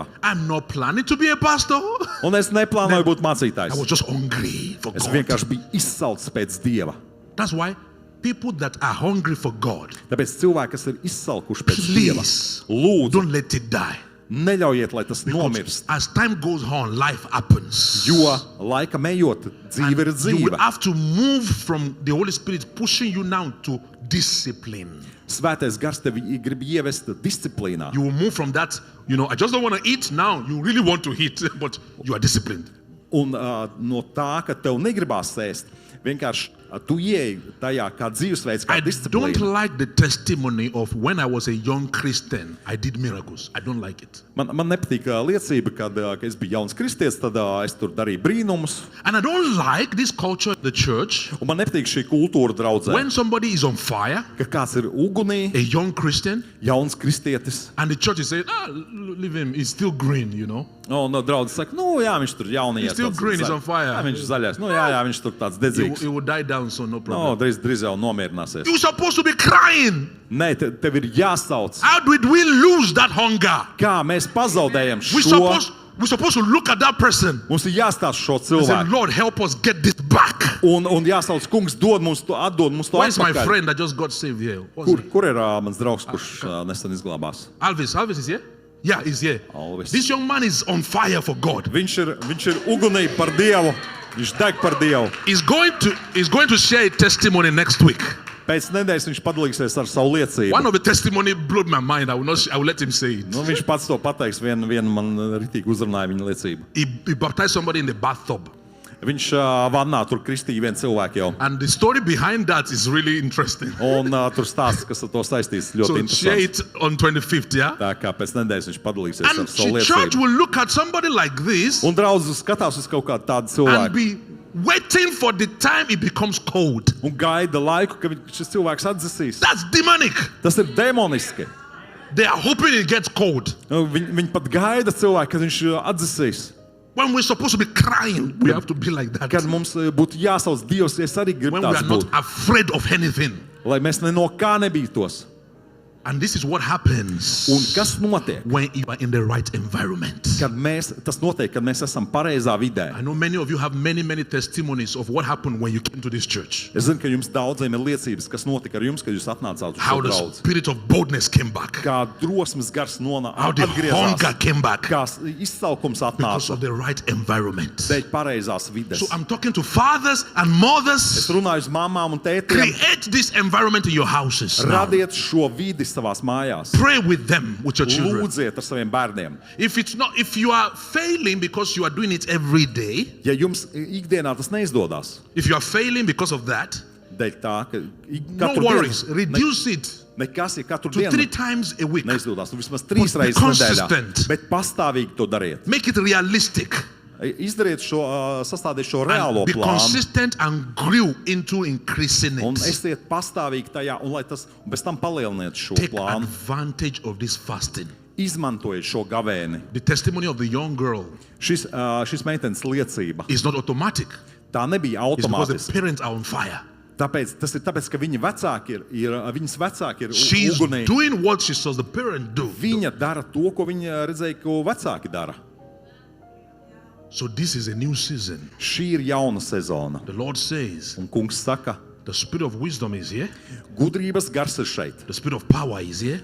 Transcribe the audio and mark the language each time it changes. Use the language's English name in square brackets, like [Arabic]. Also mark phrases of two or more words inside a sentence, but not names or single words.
[English] I'm not planning to be a pastor. [Latvian] Un es neplānoju būt [English] I [Latvian] mācītājs. [English] was just hungry for [Latvian] Es [English] God. [Latvian] vienkārši biju izsalcis pēc Dieva. [English] That's why people that are hungry for God, [Latvian] Tāpēc cilvēki, kas ir izsalkuši pēc Dieva, [English] please [Latvian] lūdzu, [English] don't let it die. [Latvian] neļaujiet, lai tas [English] Because [Latvian] nomirst. [English] as time goes on, life happens. [Latvian] Jo laika ejot, dzīve ir [English] You will [Latvian] dzīve. [English] have to move from the Holy Spirit pushing you now to discipline. [Latvian] Svētais gars tevi grib ievest disciplīnā. [English] You will move from that, I just don't want to eat now. You really want to eat, but you are disciplined. [Latvian] Un no tā, ka tev negribās ēst, vienkārši tu ieej tajā kā dzīvesveids, kā [English] I don't [Latvian] disciplīna. [English] like the testimony of when I was a young Christian, I did miracles. I don't like it. [Latvian] Man nepatīk liecība, kad es biju jauns kristietis, tad es tur darīju brīnumus. [English] And I don't like this culture, the church, [Latvian] Un man nepatīk šī kultūra draudzē, [English] when somebody is on fire, [Latvian] ka kāds ir ugunī, [English] a young Christian, [Latvian] jauns kristietis. [English] and the church is saying, leave him, he's still green, [Latvian] Un draudzes saka, jā, viņš tur jaunies. [English] He's still green, he's on fire. [Latvian] Jā, viņš ir zaļais. Jā, viņš tur tāds dedzīgs. [English] He will die down, so no problem. [Latvian] Drīz jau nomierināsies. [English] You're supposed to be crying. [Latvian] Nē, tev ir jāsauc. [English] How did we lose that hunger? [Latvian] Kā mēs pazaudējam [English] We're [Latvian] šo? [English] supposed to look at that person [Latvian] Mums ir jāstāsta šo [English] and say, [Latvian] cilvēku. [English] Lord, help us get this back. [Latvian] Un jāsauc, kungs, atdod mums to [English] Where's my [Latvian] atpakaļ. [English] friend that just got saved here? What's it? [Latvian] Kur ir mans draugs, kurš nesen izglābās? [English] Alvis is here? Yeah, he's here. [Latvian] Alvis. [English] This young man is on fire for God. [Latvian] Viņš ir ugunī par Dievu. Viņš deg par Dievu. [English] He's going to share a testimony next week. [Latvian] Pēc nedēļas viņš padalīsies ar savu liecību. [English] One of the testimony blew my mind. I will let him say it. [Latvian] Viņš pats to pateiks. Vienu man ritīgi uzrunāja viņa liecību. [English] He baptized somebody in the bathtub. [Latvian] Viņš vannā tur kristīja vienu cilvēku jau. [English] And the story behind that is really interesting. [Latvian] Un tur stāsts, kas ar to saistīts, [English] So [Latvian] ļoti [English] share [Latvian] interesants. [English] it on 25th, yeah? [Latvian] Tā kā pēc nedēļas viņš padalīsies ar [English] And [Latvian] savu [English] the church [Latvian] liecību. [English] will look at somebody like this [Latvian] Un draudzes skatās uz kaut kādu tādu [English] and [Latvian] cilvēku [English] be waiting for the time it becomes cold. [Latvian] un gaida laiku, ka šis cilvēks atdzesīs. [English] That's demonic. [Latvian] Tas ir demoniski. [English] They are hoping it gets cold. [Latvian] Viņi pat gaida cilvēku, kad viņš atdzesīs. [English] When we're supposed to be crying, we have to be like that. [Latvian] Kad mums būtu jāsauc Dievs, es arī gribu [English] When we [Latvian] tāds [English] are not [Latvian] būt. [English] afraid of anything. [Latvian] Lai mēs ne no kā nebītos. [English] And this is what happens [Latvian] Un kas notiek? [English] when you are in the right environment. [Latvian] Tas notiek, kad mēs esam pareizā vidē. [English] I know many of you have many testimonies of what happened when you came to this church. [Latvian] Es zinu, ka jums daudziem ir liecības, kas notika ar jums, kad jūs atnācāt uz [English] How [Latvian] šo [English] the [Latvian] draudzi. [English] spirit of boldness came back. [Latvian] Kā drosmes gars [English] How the hunger [Latvian] atgriezās. [English] came back [Latvian] Kā izsaukums [English] because [Latvian] atnāca [English] of the right environment. [Latvian] dēļ pareizās vides. [English] So I'm talking to fathers and mothers. [Latvian] Es runāju uz mamām un tētiem. [English] Create this environment in your houses now. [Latvian] Radiet šo vidi savās mājās. [English] Pray with them, with your children. [Latvian] Lūdziet ar saviem bērniem. [English] If you are failing because you are doing it every day, [Latvian] Ja jums ikdienā tas neizdodas, [English] if you are failing because of that, [Latvian] dēļ tā, ka [English] no [Latvian] katru [English] worries. [Latvian] dienu [English] Reduce it [Latvian] nekas, ja katru [English] to 3 [Latvian] dienu [English] times a week. [Latvian] neizdodas, nu vismaz 3 [English] Be [Latvian] reizes [English] consistent. [Latvian] nedēļā. Bet pastāvīgi to dariet. [English] Make it realistic. [Latvian] Izdariet šo, sastādiet šo reālo [English] And be [Latvian] plānu. [English] consistent and grow into increasing [Latvian] Un [English] it. [Latvian] esiet pastāvīgi tajā, un lai tas un bez tam palieliniet šo [English] Take [Latvian] plānu. [English] advantage of this fasting. [Latvian] Izmantojiet šo gavēni. [English] The testimony of the young girl [Latvian] Šis meitenes liecība, [English] is not automatic. [Latvian] tā nebija [English] It's because the [Latvian] automātiski. [English] parents are on fire. [Latvian] Tas ir tāpēc, ka viņa vecāki viņas vecāki ir [English] She's [Latvian] ugunī. [English] doing what she saw the parent do. [Latvian] Viņa dara to, ko viņa redzēja, ko vecāki dara. [English] So this is a new season. [Latvian] Šī ir jauna sezona. [English] The Lord says, [Latvian] Un kungs saka, [English] the spirit of wisdom is here. [Latvian] gudrības gars ir šeit. [English] The spirit of power is here.